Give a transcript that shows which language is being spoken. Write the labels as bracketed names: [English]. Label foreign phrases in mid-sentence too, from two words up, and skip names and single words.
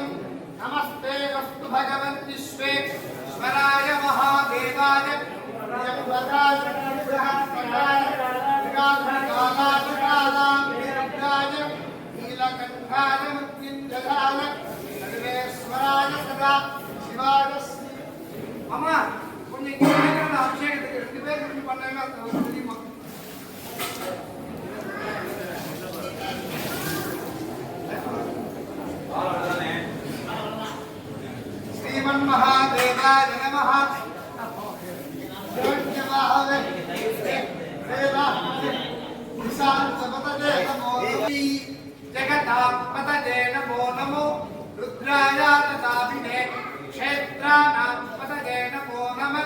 [Sanskrit] नमस्ते अस्तु भगवन् विश्वेश्वराय महादेवाय प्रियंवराय बृहस्पताय विराजकालाय नीलकण्ठाय मृत्युञ्जयाय सर्वेश्वराय सदा शिवाय मम पुण्यज्ञानकरण [Tamil] अभिषेकத்துக்கு ரெண்டு பேர் இப்படி பண்ணேன்னா தெரியுமா? [Sanskrit] श्रीमन्महादेवाय नमः। जगतापतये नमो नमो रुद्राय तथाभिने क्षेत्राणां पतये नमो नमः।